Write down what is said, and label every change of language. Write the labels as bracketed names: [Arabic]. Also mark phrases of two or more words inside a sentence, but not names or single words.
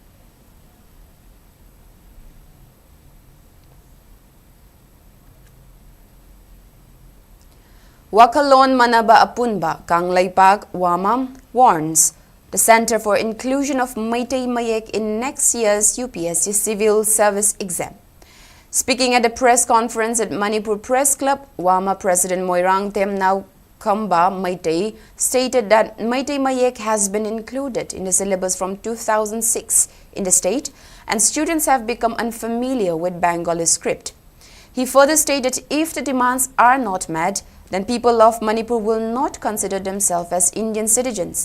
[English] Wakalon Manaba Apunba, Kanglaypag, Wamam, warns the Center for Inclusion of Meitei Mayek in next year's UPSC Civil Service exam. Speaking at a press conference at Manipur Press Club, Wama President Moirang Temnau Kamba Meitei stated that Meitei Mayek has been included in the syllabus from 2006 in the state and students have become unfamiliar with Bengali script. He further stated if the demands are not met, then people of Manipur will not consider themselves as Indian citizens.